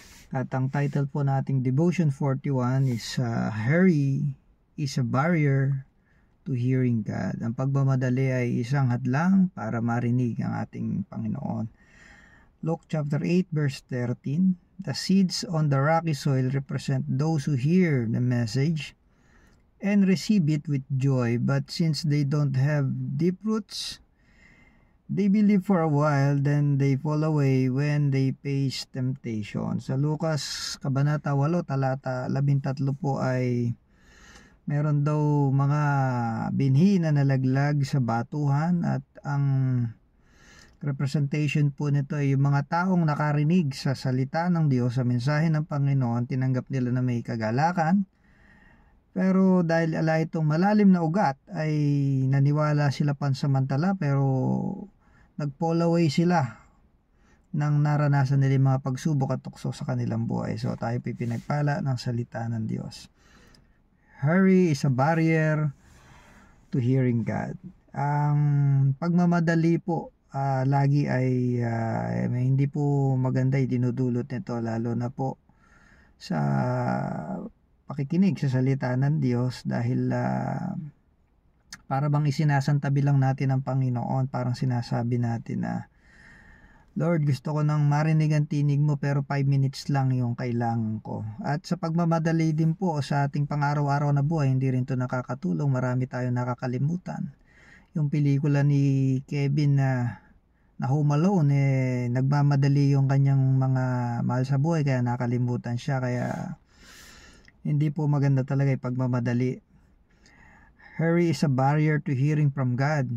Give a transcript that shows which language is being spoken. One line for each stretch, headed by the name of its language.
Filipino: At ang title po nating
English: devotion 41 is Hurry is a barrier to hearing God.
Filipino: Ang pagmamadali ay isang hadlang para marinig ang ating Panginoon.
English: Luke chapter 8 verse 13. The seeds on the rocky soil represent those who hear the message and receive it with joy, but since they don't have deep roots, they believe for a while, then they fall away when they face temptation.
Filipino: Sa Lucas Kabanata 8 talata 13 po ay meron daw mga binhi na nalaglag sa batuhan, at ang representation po nito ay yung mga taong nakarinig sa salita ng Diyos, sa mensahe ng Panginoon, tinanggap nila na may kagalakan, pero dahil ala itong malalim na ugat ay naniwala sila pansamantala, pero nag-fall away sila nang naranasan nila yung mga pagsubok at tukso sa kanilang buhay. So tayo pinagpala ng salita ng Diyos.
English: Hurry is a barrier to hearing God.
Filipino: Ang pagmamadali po lagi ay hindi po maganda dinudulot nito, lalo na po sa pakikinig sa salita ng Diyos, dahil para bang isinasantabi lang natin ang Panginoon. Parang sinasabi natin na, Lord, gusto ko nang marinig ang tinig mo, pero
English: 5 minutes
Filipino: lang yung kailangan ko. At sa pagmamadali din po sa ating pang-araw-araw na buhay, hindi rin to nakakatulong. Marami tayong nakakalimutan. Yung pelikula ni Kevin na Home Alone, nagmamadali yung kanyang mga mahal sa buhay, kaya nakalimutan siya. Kaya hindi po maganda talaga yung pagmamadali.
English: Hurry is a barrier to hearing from God.